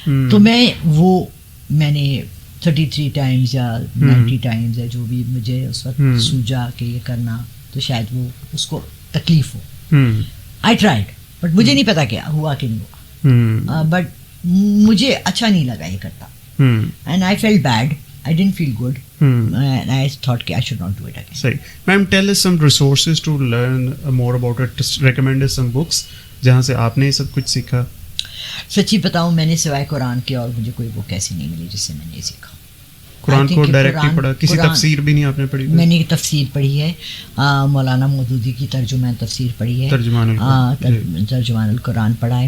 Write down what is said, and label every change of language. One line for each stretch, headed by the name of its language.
Urdu: تو میں نے 33 ٹائمز یا 90 ٹائمز یا جو بھی مجھے اس وقت سوجا کہ یہ کرنا, تو شاید وہ اس کو تکلیف ہو.
English: I tried, but
Urdu: مجھے نہیں پتا کیا ہوا کہ نہیں ہوا,
English: but
Urdu: مجھے اچھا نہیں لگا یہ کرتا,
English: And I felt bad, I didn't feel good, and I thought I should not do it again.
Urdu: صحیح.
English: Ma'am, tell us some resources to learn more about it. Just recommend us some books
Urdu: جہاں سے آپ نے یہ سب کچھ سیکھا. سچی بتاؤں میں نے سوائے قرآن کے اور مجھے کوئی بک ایسی نہیں ملی جس سے میں نے یہ سیکھا. قرآن کو ڈائریکٹلی پڑھا, کسی تفسیر بھی نہیں آپ نے پڑھی؟ میں نے تفسیر پڑھی ہے, مولانا مودودی کی ترجمہ تفسیر پڑھی ہے, ترجمان القرآن پڑھا ہے.